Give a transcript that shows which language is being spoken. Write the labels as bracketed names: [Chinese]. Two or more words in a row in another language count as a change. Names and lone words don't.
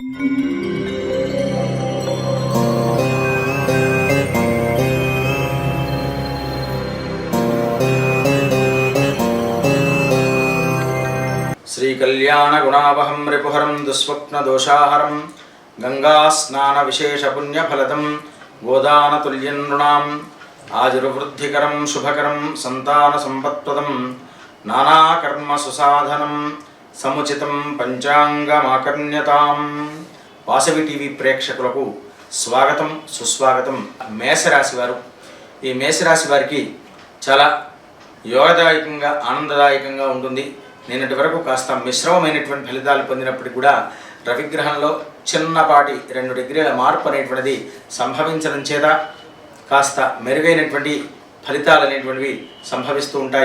[Sanskrit] श्रीकल्याणगुणावहं रिपुहरं दुःस्वप्नदोषाहरं गंगास्नानविशेषपुण्यफलदं गोदानतुल्यं नृणाम् आयुर्वृद्धिकरं शुभकरं संतानसंपत्प्रदं नानाकर्मसुसाधनं समुचितं पंचांगमाकर्ण्यताम्। [Telugu] వాసవి టీవీ ప్రేక్షకులకు స్వాగతం సుస్వాగతం। మేషరాశి వారు, ఈ మేషరాశి వారికి చాలా యోగదాయకంగా ఆనందదాయకంగా ఉంటుంది। నిన్నటి వరకు కాస్త మిశ్రమమైనటువంటి ఫలితాలు పొందినప్పటికీ కూడా రవిగ్రహంలో చిన్నపాటి 2 డిగ్రీల మార్పు అనేటువంటిది సంభవించడం చేత కాస్త మెరుగైనటువంటి ఫలితాలు అనేటువంటివి సంభవిస్తూ ఉంటాయి।